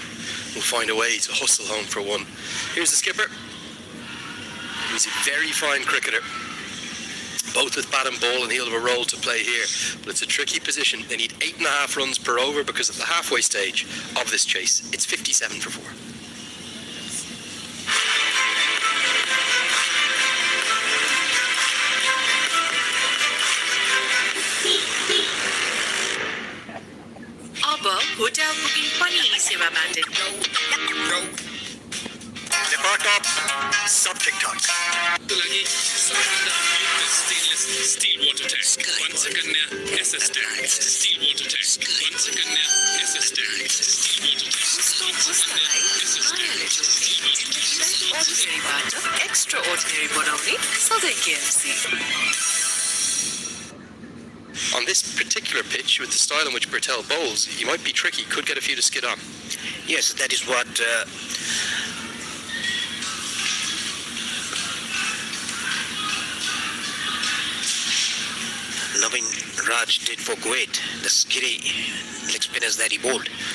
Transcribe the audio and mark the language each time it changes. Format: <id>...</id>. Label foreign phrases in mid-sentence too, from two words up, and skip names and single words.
<en>We'll find a way to hustle home for one. Here's the skipper. He's a very fine cricketer. Both with bat and ball, and he'll have a role to play here. But it's a tricky position. They need 8.5 runs per over because at the halfway stage of this chase, it's 57 for 4.</en> <ne>अब</ne> <en>hotel booking</en> <ne>पनि Isiwa Battery.</ne> <hi>नेपाल टॉप सब ठीक ठाक</hi> <ne>को लागि सबैभन्दा उपयुक्त</ne> <en>stainless steel water tank.</en> <ne>पञ्चकन्या एसएस ट्याङ्क.</ne> <en>steel water tank.</en> <ne>पञ्चकन्या एसएस ट्याङ्क.</ne> <en>steel water tank.</en> <ne>पञ्चकन्या एसएस ट्याङ्क. Ordinaryबाट extraordinary बनाउने सधैँ KFC.</ne> <en>On this particular pitch, with the style in which Bertel bowls, he might be tricky, could get a few to skid on. Yes, that is what Navin Raj did for Kuwait, the skitty leg spinners that he bowled.</en>